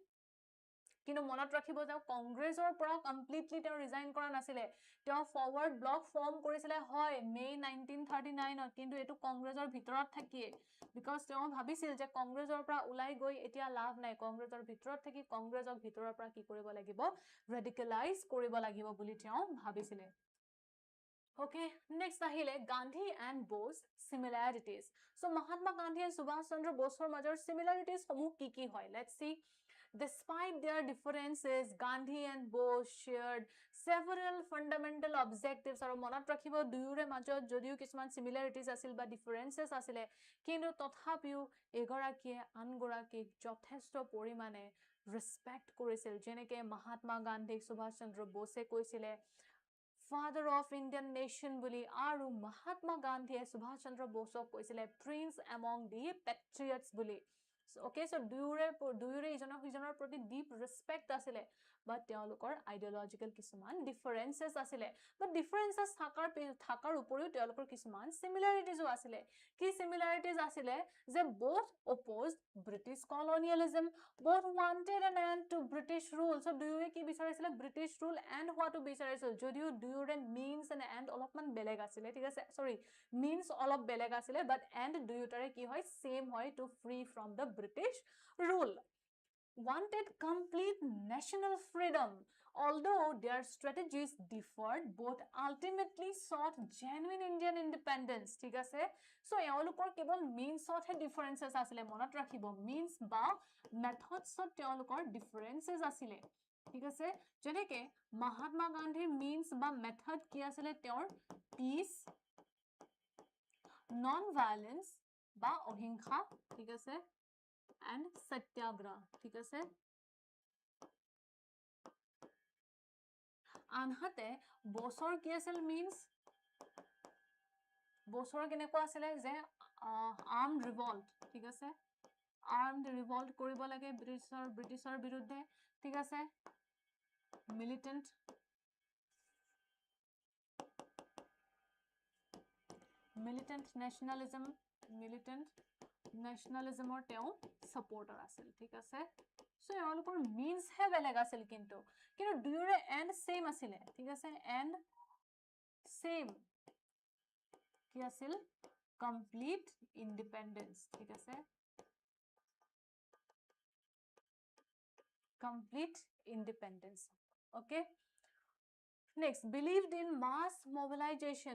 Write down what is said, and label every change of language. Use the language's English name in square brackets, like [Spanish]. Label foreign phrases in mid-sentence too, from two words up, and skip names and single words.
[Assamese] কিন্তু মনত ৰাখিব যে কংগ্ৰেছৰ পৰা কমপ্লিটলি তেওঁ ৰিজাইন কৰা নাছিলে, তেওঁ ফৰৱাৰ্ড ব্লক ফৰ্ম কৰিছিলে হয় মে 1939ত, কিন্তু এটো কংগ্ৰেছৰ ভিতৰত থাকিয়ে, বিকজ তেওঁ ভাবিছিল যে কংগ্ৰেছৰ পৰা ওলাই গৈ এতিয়া লাভ নাই, কংগ্ৰেছৰ ভিতৰত থাকি কংগ্ৰেছক ভিতৰৰ পৰা কি কৰিব লাগিব, ৰেডিকেলাইজ কৰিব লাগিব বুলি তেওঁ ভাবিছিলে। [English] Okay, next ahile Gandhi and Bose similarities. [Assamese] So Mahatma Gandhi and Subhash Chandra Boseৰ মাজৰ similarities সমূহ কি হয়, [English] let's see. Despite their differences, Gandhi and Bose shared several fundamental objectives. [Assamese] আৰু মনত ৰাখিব দুয়োৰে মাজত যদিও কিছুমান similarities আছিল বা differences আছিলে, কিন্তু তথাপিও এগৰাকীয়ে আনগৰাকীক যথেষ্ট পৰিমাণে ৰেসপেক্ট কৰিছিল। যেনেকৈ মহাত্মা গান্ধীক সুভাষ চন্দ্ৰ বোসে কৈছিলে [English] Father of Indian nation [Assamese] বুলি, আৰু মহাত্মা গান্ধীয়ে সুভাষ চন্দ্ৰ বোসক কৈছিলে [English] Prince among the patriots [Assamese] বুলি। Okay, so দুয়োৰে ইজনক সিজনৰ প্ৰতি [English] deep respect [Assamese] আছিলে, but তেওঁলোকৰ ideological কিছুমান differences আছিলে, but differences থাকাৰ উপৰিও তেওঁলোকৰ কিছুমান similarities আছিলে। কি similarities আছিলে, যে [English] both opposed British colonialism, both wanted an end to British rule. [Assamese] So দুয়োৰে কি বিচাৰিছিলে, [English] British rule and [Assamese] হোৱাটো বিচাৰিছিল, যদিও দুয়োৰে [English] means and end [Assamese] অলপমান বেলেগ আছিলে, ঠিক আছে, sorry means অলপ বেলেগ আছিলে, but end দুয়োটাৰে কি হয়, [English] same হয়, to free from the British rule. Wanted complete national freedom. Although their strategies differed, both ultimately sought genuine Indian independence, [Assamese] ঠিক আছে। So এওঁলোকৰ কেৱল meansতহে differences আছিলে, মনত ৰাখিব means বা methodsত তেওঁলোকৰ differences আছিলে, ঠিক আছে। যেনেকে মহাত্মা গান্ধীৰ means বা method কি আছিলে, তেওঁৰ [English] peace, non-violence [Assamese] বা অহিংসা, ঠিক আছে, and satyagraha, ঠিক আছে। আনহাতে বছৰ কি আছিল means, বছৰ কেনেকুৱা আছিলে যে [English] armed revolt, [Assamese] ঠিক আছে, [English] armed revolt [Assamese] কৰিব লাগে ব্ৰিটিছৰ বিৰুদ্ধে, ঠিক আছে, [English] militant nationalismৰ [Assamese] তেওঁ supporter আছিল, ঠিক আছে। So এওঁলোকৰ means হে বেলেগ আছিল, কিন্তু দুয়োৰে [English] end same [Assamese] আছিলে, ঠিক আছে, [English] end same [Assamese] কি আছিল, [English] complete independence, [Assamese] ঠিক আছে, [English] complete independence. Okay, next believed in mass mobilization.